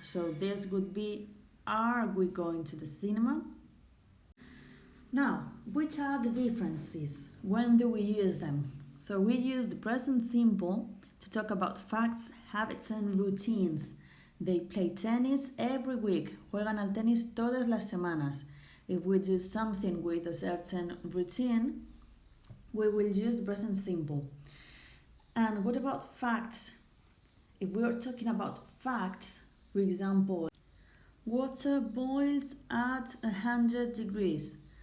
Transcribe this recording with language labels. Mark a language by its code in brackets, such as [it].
[en] So this would be, are we going to the cinema? Now, which are the differences? When do we use them? So we use the present simple to talk about facts, habits and routines. They play tennis every week. [es] Juegan al tenis todas las semanas. [en] If we do something with a certain routine, we will use the present simple. And what about facts? If we are talking about facts, for example, water boils at 100 degrees.